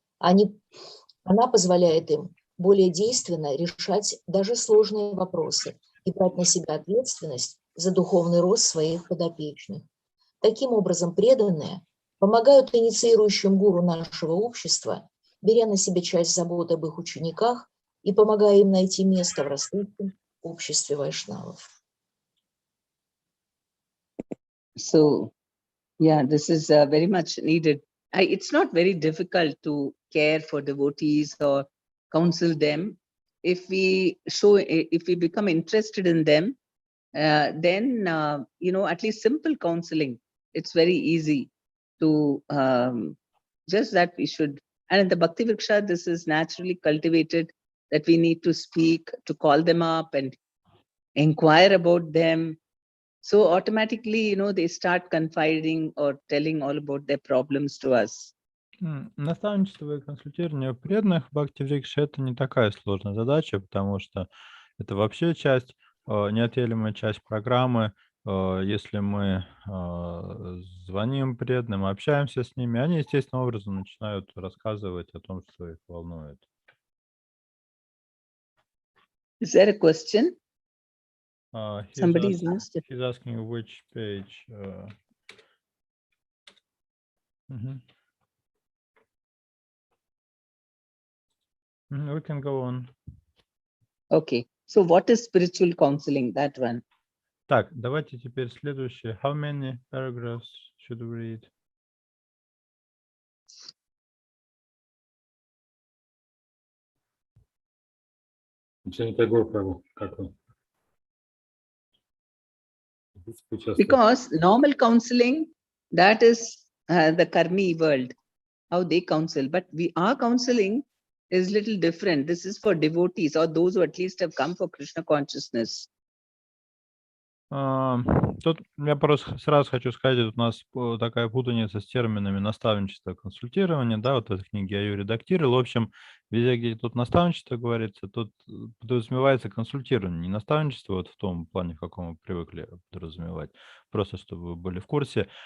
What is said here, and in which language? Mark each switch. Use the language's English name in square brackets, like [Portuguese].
[Russian] Она позволяет им более действенно решать даже сложные вопросы и брать на себя ответственность за духовный рост своих подопечных. Таким образом, преданные помогают инициирующим гуру нашего общества, беря на себя часть заботы об их учениках и помогая им найти место в растущем обществе вайшнавов. [English] So, yeah, this is very much needed. It's not very difficult to care for devotees or counsel them. If we become interested in them, then, at least simple counseling, it's very easy to, just that we should, and in the Bhakti-vrikshe, this is naturally cultivated, that we need to speak, to call them up and inquire about them. So automatically, they start confiding or telling all about their problems to us. [Russian] Наставничество и консультирование преданных в Бхакти-врикше — это не такая сложная задача, потому что это вообще часть, неотъемлемая часть программы. Если мы звоним преданным, общаемся с ними, они естественным образом начинают рассказывать о том, что их волнует. [English] Is there a question? He's Somebody is asked it. He's asking which page. We can go on. Okay. So what is spiritual counseling? That one. [Russian] Так, давайте теперь следующее. [English] How many paragraphs should we read? [Russian] Ничего не такое, право. Как он? [English] Because normal counseling, that is the karmi world, how they counsel. But our counseling is little different. This is for devotees or those who at least have come for Krishna consciousness. [Russian] Тут я просто сразу хочу сказать, тут у нас такая путаница с терминами наставничество и консультирование, да, вот в этой книге я ее редактировал. В общем, везде, где тут наставничество говорится, тут подразумевается консультирование, не наставничество вот в том плане, в каком мы привыкли подразумевать, просто чтобы вы были в курсе.